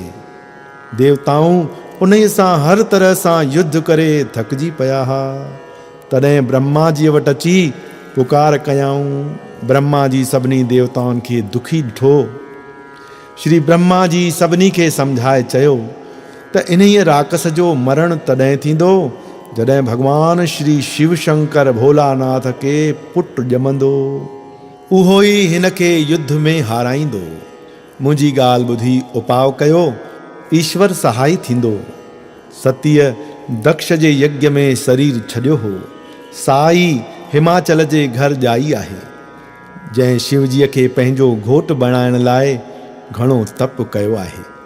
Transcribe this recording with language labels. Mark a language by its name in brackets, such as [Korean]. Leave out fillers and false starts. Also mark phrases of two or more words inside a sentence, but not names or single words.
[Sindhi] देवताऊं उन सां हर तरह सां युद्ध करे थकिजी पिया हा। तॾहिं ब्रह्मा जी वटि अची पुकार कयाऊं। ब्रह्मा जी सभिनी देवताउनि खे दुखी ॾिठो। श्री ब्रह्मा जी सभिनी खे सम्झाए चयो त इन्हीअ राकस जो मरण तॾहिं थींदो जॾहिं भगवान श्री शिव शंकर भोलानाथ खे पुटु ॼमंदो। उहो ई हिन खे युद्ध में हाराईंदो। मुंहिंजी ॻाल्हि ॿुधी उपाउ कयो, ईश्वर सहाय थींदो। सतीअ दक्ष जे यज्ञ में शरीर छॾियो हो, साई हिमाचल जे घर ॼाई आहे, जंहिं शिवजीअ खे पंहिंजो घोट बणाइण लाइ घणो तप कयो आहे।